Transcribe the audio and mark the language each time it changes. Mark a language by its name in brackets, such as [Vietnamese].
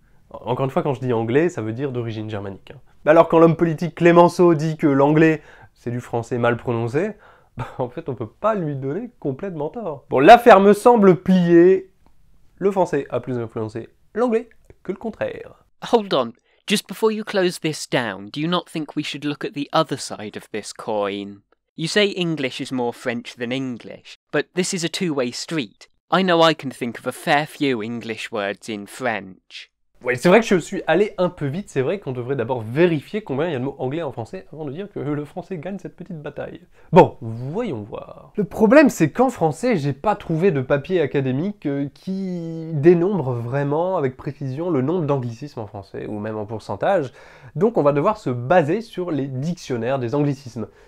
[French] Encore une fois, quand je dis anglais, ça veut dire d'origine germanique. Alors quand l'homme politique Clémenceau dit que l'anglais, c'est du français mal prononcé, en fait, on peut pas lui donner complètement tort. Bon, l'affaire me semble pliée. Le français a plus influencé l'anglais que le contraire. [English] Hold on. Just before you close this down, do you not think we should look at the other side of this coin? You say English is more French than English, but this is a two-way street. I know I can think of a fair few English words in French. [French] Ouais, c'est vrai que je suis allé un peu vite, c'est vrai qu'on devrait d'abord vérifier combien il y a de mots anglais en français avant de dire que le français gagne cette petite bataille. Bon, voyons voir. Le problème, c'est qu'en français, j'ai pas trouvé de papier académique qui dénombre vraiment avec précision le nombre d'anglicismes en français, ou même en pourcentage, donc on va devoir se baser sur les dictionnaires des anglicismes.